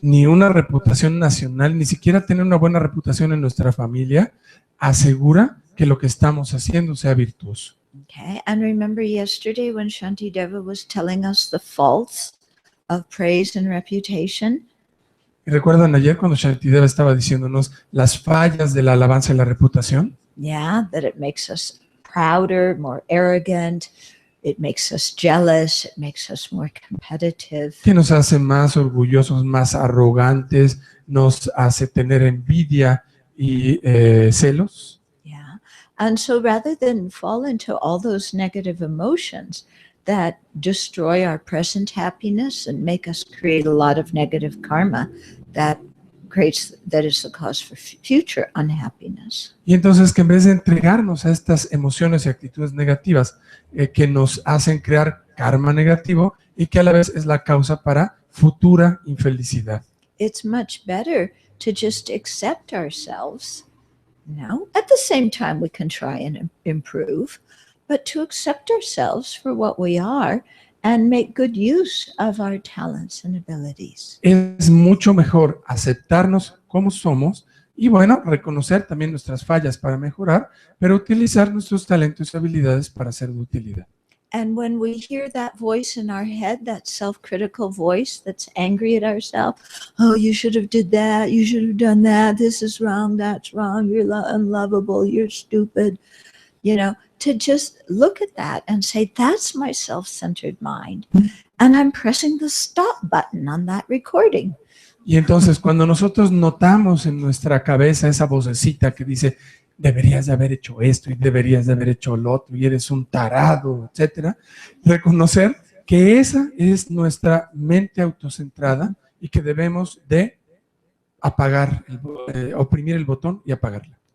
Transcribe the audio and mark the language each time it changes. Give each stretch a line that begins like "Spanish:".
Spanish: Ni una reputación nacional, ni siquiera tener una buena reputación en nuestra familia asegura que lo que estamos haciendo sea virtuoso.
English: Okay, and remember yesterday when Shantideva was telling us the faults of praise and reputation?
Spanish: ¿Y recuerdan ayer cuando Shantideva estaba diciéndonos las fallas de la alabanza y la reputación?
English: Yeah, that it makes us prouder, more arrogant, it makes us jealous, it makes us more competitive.
Spanish: Que nos hace más orgullosos, más arrogantes, nos hace tener envidia y celos. Yeah.
English: And so rather than fall into all those negative emotions that destroy our present happiness and make us create a lot of negative karma that is the cause for future unhappiness.
Spanish: Y entonces que en vez de entregarnos a estas emociones y actitudes negativas que nos hacen crear karma negativo y que a la vez es la causa para futura infelicidad.
English: It's much better to just accept ourselves. You know, at the same time we can try and improve, but to accept ourselves for what we are and make good use of our talents and abilities.
Spanish: Es mucho mejor aceptarnos como somos y bueno, reconocer también nuestras fallas para mejorar, pero utilizar nuestros talentos y habilidades para ser de utilidad.
English: And when we hear that voice in our head, that self-critical voice that's angry at ourselves, oh, you should have did that, you should have done that, this is wrong, that's wrong, you're unlovable, you're stupid, to just look at that and say, that's my self-centered mind. And I'm pressing the stop button on that recording.
Spanish: Y entonces cuando nosotros notamos en nuestra cabeza esa vocecita que dice, deberías de haber hecho esto y deberías de haber hecho lo otro y eres un tarado, etcétera, reconocer que esa es nuestra mente autocentrada y que debemos de apagar, oprimir el botón y apagarla.